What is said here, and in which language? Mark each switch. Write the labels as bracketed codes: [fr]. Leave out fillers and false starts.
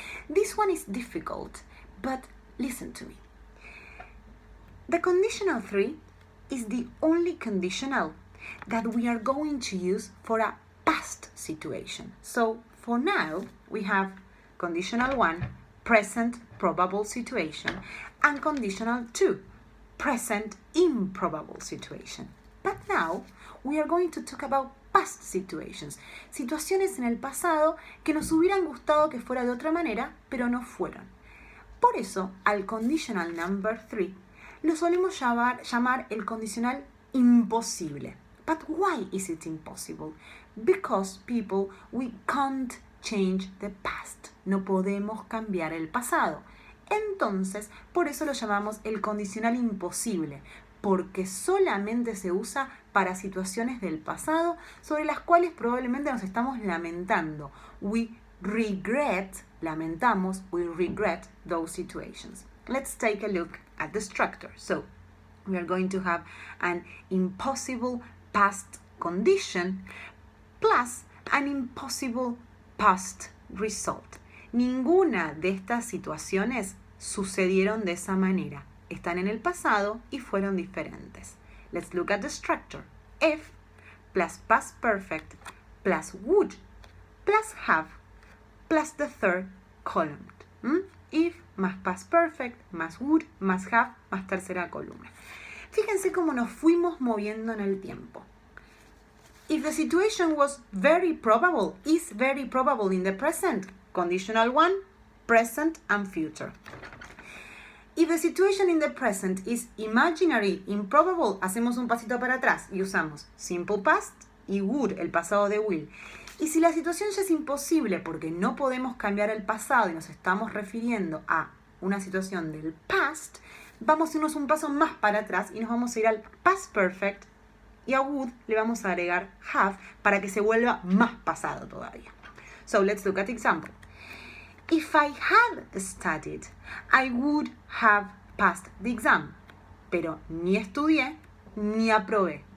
[en] This one is difficult, but listen to me. The conditional 3 is the only conditional that we are going to use for a past situation. So, for now, we have conditional 1, present probable situation, and conditional 2, present improbable situation. But now, we are going to talk about past situations, [es] situaciones en el pasado que nos hubieran gustado que fuera de otra manera, pero no fueron. Por eso, al conditional number 3, lo solemos llamar el condicional imposible. [en] But why is it impossible? Because, people, we can't change the past. [es] No podemos cambiar el pasado. Entonces, por eso lo llamamos el condicional imposible. porque solamente se usa para situaciones del pasado sobre las cuales probablemente nos estamos lamentando. [en] We regret, lamentamos, we regret those situations. Let's take a look at the structure. So, we are going to have an impossible past condition plus an impossible past result. [es] Ninguna de estas situaciones sucedieron de esa manera. Están en el pasado y fueron diferentes. [en] Let's look at the structure. If plus past perfect plus would plus have plus the third column. [es] If más past perfect más would más have más tercera columna. Fíjense cómo nos fuimos moviendo en el tiempo. [en] If the situation was very probable, is very probable in the present, conditional one, present and future. If the situation in the present is imaginary, improbable, [es] hacemos un pasito para atrás y usamos simple past y would, el pasado de will. Y si la situación ya es imposible porque no podemos cambiar el pasado y nos estamos refiriendo a una situación del past, vamos a irnos un paso más para atrás y nos vamos a ir al past perfect y a would le vamos a agregar have para que se vuelva más pasado todavía. [en] So let's look at example. If I had studied, I would have passed the exam. [es] Pero ni estudié ni aprobé.